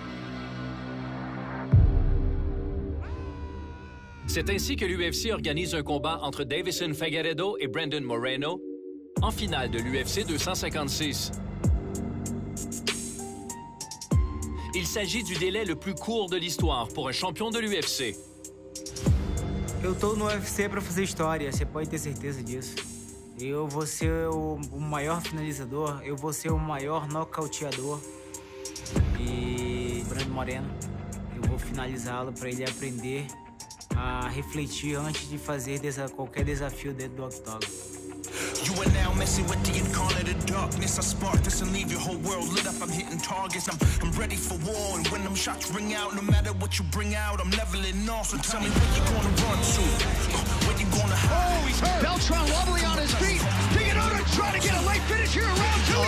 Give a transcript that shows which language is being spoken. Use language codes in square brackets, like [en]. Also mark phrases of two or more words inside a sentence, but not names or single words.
[fr] C'est ainsi que l'UFC organise un combat entre Deiveson Figueiredo et Brandon Moreno en finale de l'UFC 256. Il s'agit du délai le plus court de l'histoire pour un champion de l'UFC. [pt] Eu tô no UFC para fazer história, você pode ter certeza disso. Eu vou ser o maior finalizador, eu vou ser o maior nocauteador. E Brandon Moreno, eu vou finalizá-lo para ele aprender a refletir antes de fazer qualquer desafio dentro do octógono. [en] You are now messing with the incarnate of darkness. I spark this and leave your whole world lit up. I'm hitting targets. I'm ready for war. And when them shots ring out, no matter what you bring out, I'm leveling off. So tell me where you gonna run to, where you gonna hide. Oh, he's hurt. Beltran wobbly on his feet. Figueiredo trying to get a late finish here in round 2.